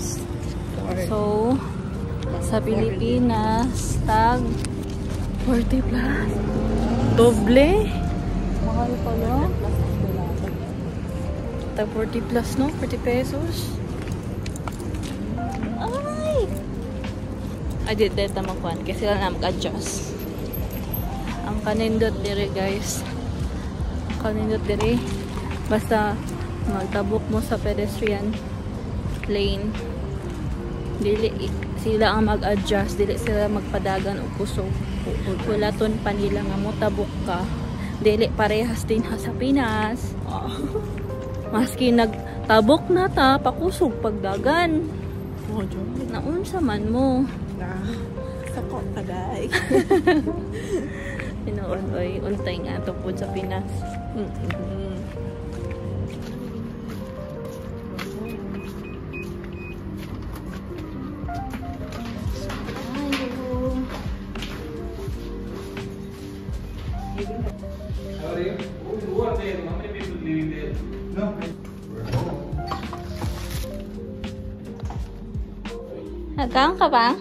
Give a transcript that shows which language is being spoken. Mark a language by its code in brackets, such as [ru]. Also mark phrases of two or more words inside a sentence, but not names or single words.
[ceb] So, sa Pilipinas, tag 40 plus. [tl] Doble? Mahal pala. [ceb] Tag 40 plus, no? 40 pesos. Ay! [en] I did that naman kwan. [tl] Kasi sila na mag-adjust. [ceb] Ang kanindot dire, guys. Kanindot dire. Basta magtabok mo sa pedestrian lane. Dili sila ang mag-adjust, dili sila magpadagan o kusog. Wala ton pa nila nga mo tabok ka. Dili parehas din ha sa Pinas. Maski nagtabok na ta, pakusog pagdagan. Oh, John. Naunsa man mo. Sakot ka guys. Tinuod oy, untay nga tupod sa Pinas. [tl] Hanggang ka ba?